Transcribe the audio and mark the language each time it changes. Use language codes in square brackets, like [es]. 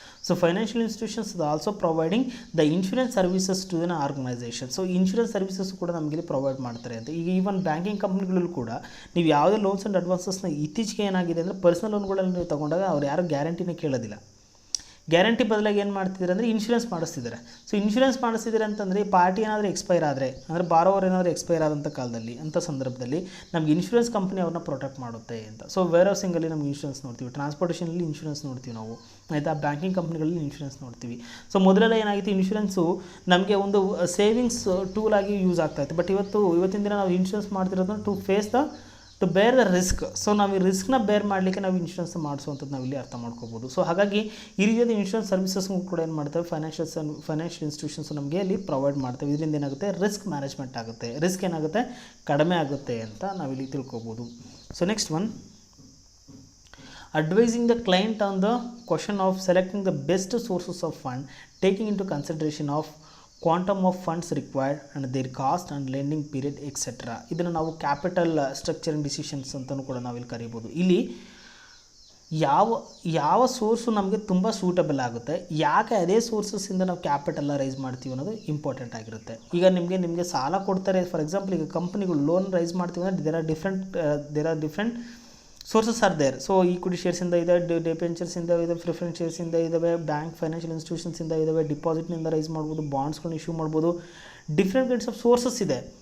[en] So financial institutions are also providing the insurance services to an organization. So insurance services [kn] ಕೂಡ ನಮಗೆ provide ಮಾಡ್ತಾರೆ ಅಂತ. ಈಗ even banking ಕಂಪ್ನಿಗಳಲ್ಲೂ ಕೂಡ ನೀವು ಯಾವುದೇ ಲೋನ್ಸ್ ಆ್ಯಂಡ್ ಅಡ್ವಾನ್ಸಸ್ನ ಇತ್ತೀಚೆಗೆ ಏನಾಗಿದೆ ಅಂದರೆ ಪರ್ಸನಲ್ ಲೋನ್ಗಳಲ್ಲಿ ನೀವು ತೊಗೊಂಡಾಗ ಅವ್ರು ಯಾರು ಗ್ಯಾರಂಟಿನೇ ಕೇಳೋದಿಲ್ಲ. ಗ್ಯಾರಂಟಿ ಬದಲಾಗಿ ಏನು ಮಾಡ್ತಿದ್ದಾರೆ ಅಂದರೆ ಇನ್ಶೂರೆನ್ಸ್ ಮಾಡಿಸ್ತಿದ್ದಾರೆ. ಸೊ ಇನ್ಶೂರೆನ್ಸ್ ಮಾಡಿಸ್ತಿದ್ದಾರೆ ಅಂತಂದರೆ ಈ ಪಾರ್ಟಿ ಏನಾದರೂ ಎಕ್ಸ್ಪೈರ್ ಆದರೆ, ಅಂದರೆ ಬಾರೋವರ್ ಏನಾದರೂ ಎಕ್ಸ್ಪೈರ್ ಆದಂಥ ಕಾಲದಲ್ಲಿ, ಅಂಥ ಸಂದರ್ಭದಲ್ಲಿ ನಮಗೆ ಇನ್ಶೂರೆನ್ಸ್ ಕಂಪ್ನಿ ಅವ್ರನ್ನ ಪ್ರೊಟೆಕ್ಟ್ ಮಾಡುತ್ತೆ ಅಂತ. ಸೊ ವೇರ್ ಹೌಸಿಂಗಲ್ಲಿ ನಮಗೆ ಇನ್ಶೂರೆನ್ಸ್ ನೋಡ್ತೀವಿ, ಟ್ರಾನ್ಸ್ಪೋರ್ಟೇಷನಲ್ಲಿ ಇನ್ಶೂರೆನ್ಸ್ ನೋಡ್ತೀವಿ ನಾವು, ಆಯಿತಾ, ಬ್ಯಾಂಕಿಂಗ್ ಕಂಪ್ನಿಗಳಲ್ಲಿ ಇನ್ಶೂರೆನ್ಸ್ ನೋಡ್ತೀವಿ. ಸೊ ಮೊದಲೆಲ್ಲ ಏನಾಗಿತ್ತು, ಇನ್ಶೂರೆನ್ಸು ನಮಗೆ ಒಂದು ಸೇವಿಂಗ್ಸ್ ಟೂಲ್ ಆಗಿ ಯೂಸ್ ಆಗ್ತಾಯಿತ್ತು. ಬಟ್ ಇವತ್ತಿನ ದಿನ ನಾವು insurance ಮಾಡ್ತಿರೋದನ್ನು [en] To bear the risk. [kn] So ನಾವು ಈ ರಿಸ್ಕ್ನ ಬೇರ್ ಮಾಡಲಿಕ್ಕೆ ನಾವು ಇನ್ಶೂರೆನ್ಸ್ ಮಾಡಿಸುವಂಥದ್ದು ನಾವು ಇಲ್ಲಿ ಅರ್ಥ ಮಾಡ್ಕೋಬೋದು. ಸೊ ಹಾಗಾಗಿ ಈ ರೀತಿಯಾದ ಇನ್ಶೂರೆನ್ಸ್ ಸರ್ವಿಸಸ್ಗೂ ಕೂಡ ಏನು ಮಾಡ್ತೇವೆ, ಫೈನಾನ್ಷಿಯಲ್ ಇನ್ಸ್ಟಿಟ್ಯೂಷನ್ಸ್ ನಮಗೆ ಇಲ್ಲಿ ಪ್ರೊವೈಡ್ ಮಾಡ್ತೇವೆ. ಇದರಿಂದ ಏನಾಗುತ್ತೆ, ರಿಸ್ಕ್ ಮ್ಯಾನೇಜ್ಮೆಂಟ್ ಆಗುತ್ತೆ, ರಿಸ್ಕ್ ಏನಾಗುತ್ತೆ, ಕಡಿಮೆ ಆಗುತ್ತೆ ಅಂತ ನಾವಿಲ್ಲಿ ತಿಳ್ಕೊಬೋದು. [en] So next one, advising the client on the question of selecting the best sources of fund, taking into consideration of quantum of funds required and their cost and lending period etc. [kn] ಇದನ್ನು ನಾವು capital structuring decisions ಅಂತಲೂ ಕೂಡ ನಾವಿಲ್ಲಿ ಕರೀಬೋದು. ಇಲ್ಲಿ ಯಾವ ಯಾವ source ನಮಗೆ ತುಂಬ ಸೂಟಬಲ್ ಆಗುತ್ತೆ, ಯಾಕೆ ಅದೇ ಸೋರ್ಸಸ್ಸಿಂದ ನಾವು ಕ್ಯಾಪಿಟಲ್ನ ರೈಸ್ ಮಾಡ್ತೀವಿ ಅನ್ನೋದು ಇಂಪಾರ್ಟೆಂಟ್ ಆಗಿರುತ್ತೆ. ಈಗ ನಿಮಗೆ ಸಾಲ ಕೊಡ್ತಾರೆ, ಫಾರ್ ಎಕ್ಸಾಂಪಲ್ ಈಗ ಕಂಪ್ನಿಗಳು ಲೋನ್ ರೈಸ್ ಮಾಡ್ತೀವಿ ಅಂದರೆ [en] There are different sources are there. [kn] So equity ಶೇರ್ಸಿಂದ ಇದೆ, ಡಿಬೆಂಚರ್ಸಿಂದ ಇದೆ, ಪ್ರಿಫರೆನ್ಸ್ ಶೇರ್ಸಿಂದ ಇದ್ದಾವೆ, ಬ್ಯಾಂಕ್ ಫೈನಾನ್ಷಿಯಲ್ ಇನ್ಸ್ಟಿಟ್ಯೂಷನ್ಸಿಂದ ಇದ್ದಾವೆ, ಡಿಪಾಸಿಟ್ನಿಂದ ರೈಸ್ ಮಾಡ್ಬೋದು, ಬಾಂಡ್ಸ್ಗಳನ್ನ ಇಶ್ಯೂ ಮಾಡ್ಬೋದು, [en] different kinds of sources [kn] ಇದೆ.